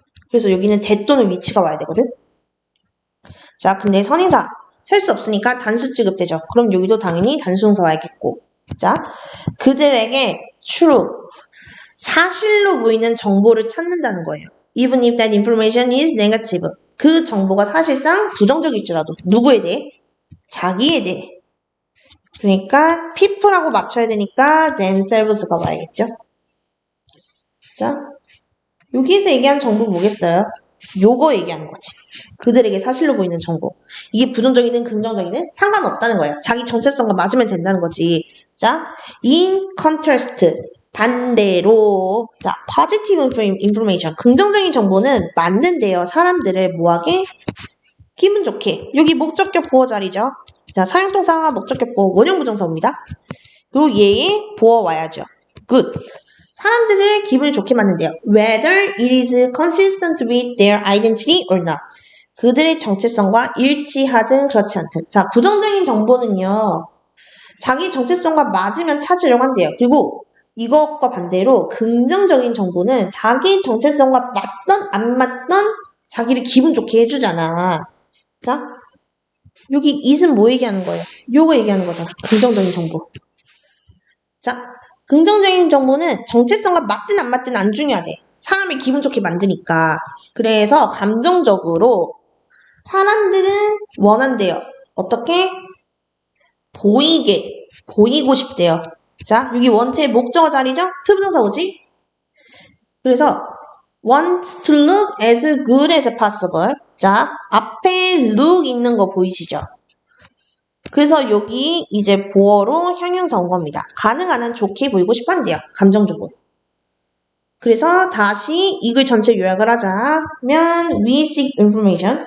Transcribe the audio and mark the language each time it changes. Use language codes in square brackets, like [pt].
[ko] 그래서 여기는 대 또는 위치가 와야 되거든? 자, 근데 선행사 셀 수 없으니까 단수 취급되죠. 그럼 여기도 당연히 단수동사 와야겠고. 자, 그들에게 true, 사실로 보이는 정보를 찾는다는 거예요. [en] Even if that information is negative. [ko] 그 정보가 사실상 부정적일지라도 누구에 대해? 자기에 대해. 그러니까 people하고 맞춰야 되니까 themselves가 와야겠죠. 자, 여기에서 얘기한 정보 뭐겠어요? 요거 얘기하는 거지. 그들에게 사실로 보이는 정보. 이게 부정적이든 긍정적이든 상관없다는 거예요. 자기 정체성과 맞으면 된다는 거지. 자, [en] in contrast. [ko] 반대로 자, [en] positive information. [ko] 긍정적인 정보는 맞는데요. 사람들을 뭐하게? 기분 좋게. 여기 목적격 보어 자리죠. 자, 사용동사 목적격 보어 원형부정사입니다. 그리고 얘의 보어 와야죠. [en] good. [ko] 사람들을 기분을 좋게 만든대요. [en] Whether it is consistent with their identity or not. [ko] 그들의 정체성과 일치하든 그렇지 않든. 자, 부정적인 정보는요. 자기 정체성과 맞으면 찾으려고 한대요. 그리고 이것과 반대로 긍정적인 정보는 자기 정체성과 맞던 안 맞던 자기를 기분 좋게 해주잖아. 자, 여기 it은 뭐 얘기하는 거예요? 요거 얘기하는 거잖아. 긍정적인 정보. 자, 긍정적인 정보는 정체성과 맞든 안 맞든 안 중요하대. 사람을 기분 좋게 만드니까. 그래서 감정적으로 사람들은 원한대요. 어떻게? 보이고 싶대요. 자, 여기 원태 목적어 자리죠? 투부정사 오지? [en] 그래서 want to look as good as possible. [ko] 자, 앞에 look 있는 거 보이시죠? 그래서 여기 이제 보어로 형용사 온 겁니다. 가능한 한 좋게 보이고 싶어 한대요. 감정적으로. 그래서 다시 이글 전체 요약을 하자면 [en] we seek information.